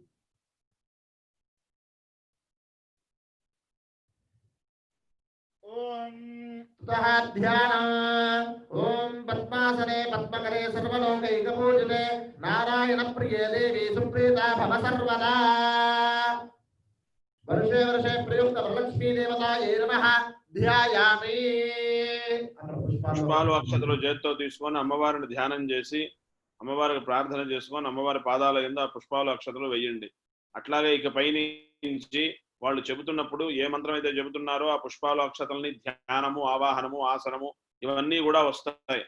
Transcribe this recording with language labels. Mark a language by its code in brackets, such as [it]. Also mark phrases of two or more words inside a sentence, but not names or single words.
[sa] ఓం తతః ధ్యానం. ఓం పద్మాసనే పద్మకరే సర్వలోకైకపూజితే నారాయణ ప్రియే దేవి సుప్రీతా భవ సర్వదా. वर्षे वर्षे प्रयुक्त वरलक्ष्मी देवतायै नमः ధ్యాయామి. [te] పుష్పాలు అక్షతలు చేతితో తీసుకొని అమ్మవారిని ధ్యానం చేసి అమ్మవారికి ప్రార్థన చేసుకొని అమ్మవారి పాదాల కింద ఆ పుష్పాలు అక్షతలు వేయండి. అట్లాగే ఇక పైనుంచి వాళ్ళు చెబుతున్నప్పుడు ఏ మంత్రం అయితే చెబుతున్నారో ఆ పుష్పాలు అక్షతల్ని ధ్యానము ఆవాహనము ఆసనము ఇవన్నీ కూడా వస్తాయి.